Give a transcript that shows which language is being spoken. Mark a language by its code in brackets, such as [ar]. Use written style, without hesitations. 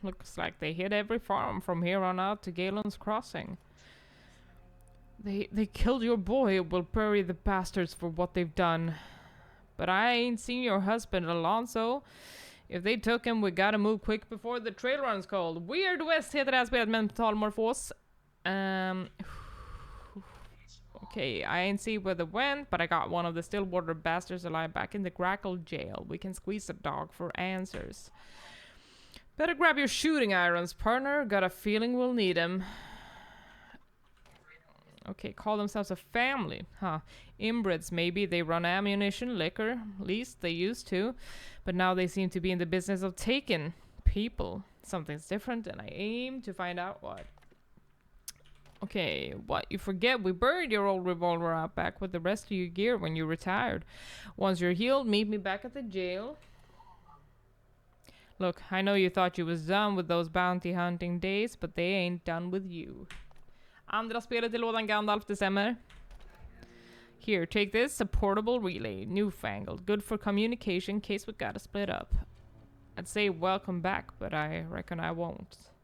[en] Looks like they hit every farm from here on out to Galen's Crossing. They killed your boy. We'll bury the bastards for what they've done. But I ain't seen your husband, Alonso. If they took him, we gotta move quick before the trail runs cold. [sv] Weird West heter det här spelet med mentalmorfos. [en] Okay, I ain't see where they went, but I got one of the Stillwater bastards alive back in the Grackle jail. We can squeeze the dog for answers. Better grab your shooting irons, partner. Got a feeling we'll need them. Okay, call themselves a family. Huh. Inbreds, maybe. They run ammunition, liquor. Least they used to. But now they seem to be in the business of taking people. Something's different, and I aim to find out what. Okay, what? You forget we buried your old revolver out back with the rest of your gear when you retired. Once you're healed, meet me back at the jail. Look, I know you thought you was done with those bounty hunting days, but they ain't done with you. [sv] Andra spelet i lådan Gandalf, det stämmer. [en] Here, take this, a portable relay, newfangled, good for communication in case we gotta split up. I'd say welcome back, but I reckon I won't.